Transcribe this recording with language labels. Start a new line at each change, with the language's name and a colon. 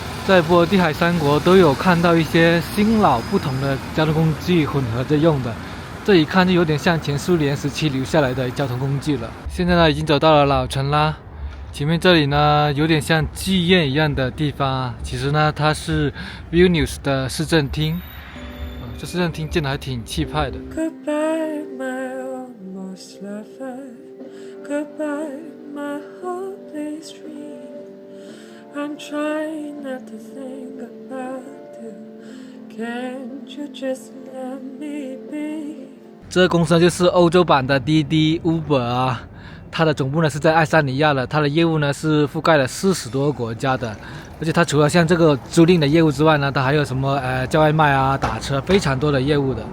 Chinese: 在波罗的海三国都有看到一些新老不同的交通工具混合着用的，这一看就有点像前苏联时期留下来的交通工具了。现在呢，已经走到了老城啦。前面这里呢，有点像剧院一样的地方啊。其实呢，它是 Vilnius 的市政厅，这市政厅建的还挺气派的。
English: Goodbye, my almost lover. Goodbye, my hopeless dream. I'm trying not to think about you. Can't you just let me be?
Chinese: 这个公司就是欧洲版的滴滴 Uber 啊。它的总部呢是在爱沙尼亚的，它的业务呢是覆盖了40多个国家的，而且它除了像这个租赁的业务之外呢，它还有什么叫外卖啊、打车，非常多的业务的。